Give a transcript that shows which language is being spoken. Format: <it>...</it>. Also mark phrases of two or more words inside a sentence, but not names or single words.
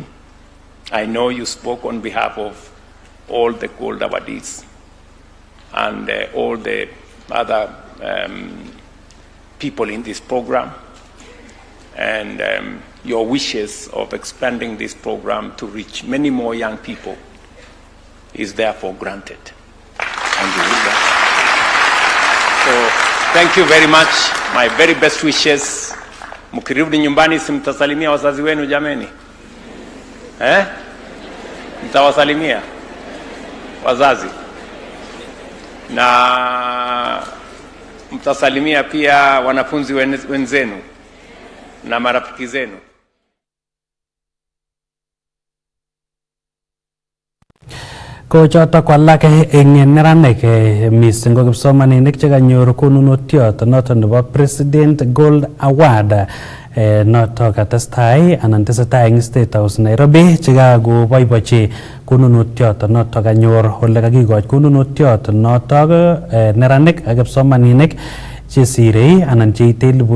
<en>I know you spoke on behalf of all the gold awardees and all the other people in this program, and your wishes of expanding this program to reach many more young people is therefore granted. And you will that. So thank you very much. My very best wishes</en> <sw>Mkirudi nyumbani si mtasalimia wazazi wenu jameni? Mtawasalimia wazazi na mtasalimia pia wanafunzi wenzenu na marafiki zenu.</sw> <kln>Ko choto kwalak eng neranik mising ko kipsomaninik chekanyor konunotiot noto nebo President Gold Award noto katestai anan tesetai eng State House Nairobi chekakoboibochi konunotiot noto kanyor ole kakikoch konunotiot noto neranik ak kipsomaninik chesirei anan cheite</kln>